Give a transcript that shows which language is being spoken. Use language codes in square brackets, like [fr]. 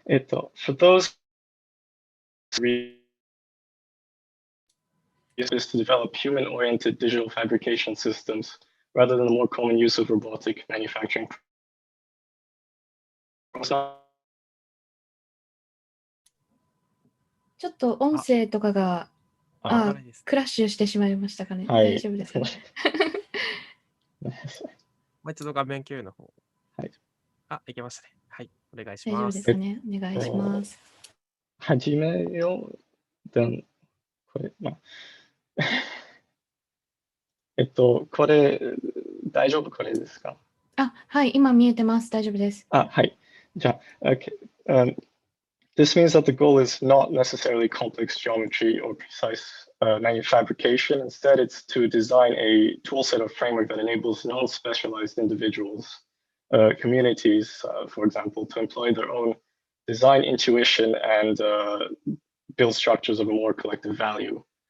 [en] For those is to develop human-oriented digital fabrication systems rather than the more common use of robotic manufacturing. [ja] ちょっと音声とかがクラッシュしてしまいましたかね。大丈夫ですかね。もう一度画面共有の方。はい。いけましたね。はい。お願いします。大丈夫ですかね。お願いします。始めよう。これ、これ、大丈夫これですか？はい、今見えてます。大丈夫です。はい。 [en] じゃあ、this means that the goal is not necessarily complex geometry or precise fabrication. Instead, it's to design a toolset or framework that enables non-specialized individuals, communities, for example, to employ their own design intuition and build structures of a more collective value.